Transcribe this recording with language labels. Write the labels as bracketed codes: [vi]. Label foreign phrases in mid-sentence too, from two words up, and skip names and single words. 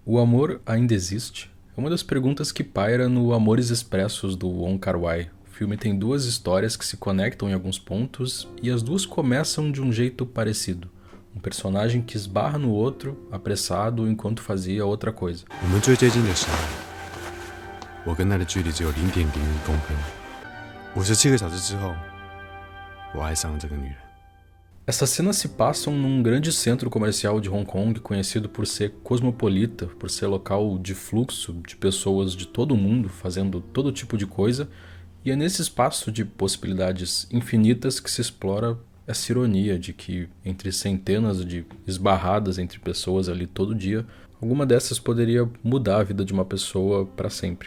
[pt] O amor ainda existe? É uma das perguntas que paira no Amores Expressos do Wong Kar-wai. O filme tem duas histórias que se conectam em alguns pontos e as duas começam de um jeito parecido. Um personagem que esbarra no outro, apressado, enquanto fazia outra coisa. [zh] 我们最接近的时候，我跟他的距离只有0.01公分。57个小时之后，我爱上了这个女人。 [pt] Essas cenas se passam num grande centro comercial de Hong Kong, conhecido por ser cosmopolita, por ser local de fluxo de pessoas de todo o mundo fazendo todo tipo de coisa, e é nesse espaço de possibilidades infinitas que se explora essa ironia de que entre centenas de esbarradas entre pessoas ali todo dia, alguma dessas poderia mudar a vida de uma pessoa para sempre.